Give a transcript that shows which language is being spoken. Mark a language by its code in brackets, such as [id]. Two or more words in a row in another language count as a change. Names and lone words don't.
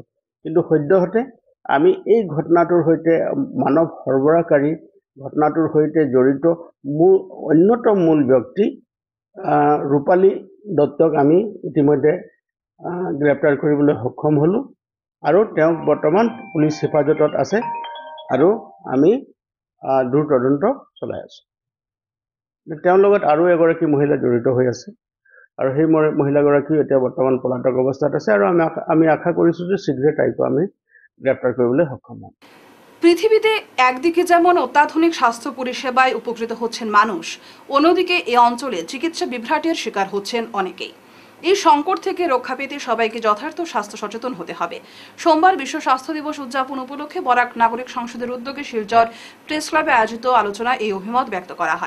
[as] কিন্তু সদ্যহতে আমি এই ঘটনাটোৰ সৈতে মানৱ সৰবৰাহকাৰী ঘটনাটোৰ সৈতে জড়িত অন্যতম মূল ব্যক্তি ৰূপালী দত্তক আমি ইতিমধ্যে গ্ৰেপ্তাৰ কৰিবলৈ সক্ষম হ'লোঁ আৰু তেওঁক বৰ্তমান পুলিচ হেফাজতত আছে আৰু আমি দূৰ তদন্ত চলাই আছোঁ। তেওঁৰ লগত আৰু এগৰাকী মহিলা জড়িত হৈ আছে আৰু সেই মহিলাগৰাকীও এতিয়া বৰ্তমান পলাতক অৱস্থাত আছে আৰু আমি আশা কৰিছোঁ যে শীঘ্ৰে তাইকো আমি গ্ৰেপ্তাৰ কৰিবলৈ সক্ষম হম। [bn] পৃথিবীতে একদিকে যেমন অত্যাধুনিক স্বাস্থ্য পরিষেবায় উপকৃত হচ্ছেন মানুষ, অন্যদিকে এই অঞ্চলে চিকিৎসা বিভ্রাটের শিকার হচ্ছেন অনেকেই। এই সংকট থেকে রক্ষা পেতে সবাইকে যথার্থ স্বাস্থ্য সচেতন হতে হবে। সোমবার বিশ্ব স্বাস্থ্য দিবস উদযাপন উপলক্ষে বরাক নাগরিক সংসদের উদ্যোগে শিলচর প্রেস ক্লাবে আয়োজিত আলোচনায় এই অভিমত ব্যক্ত করা হয়।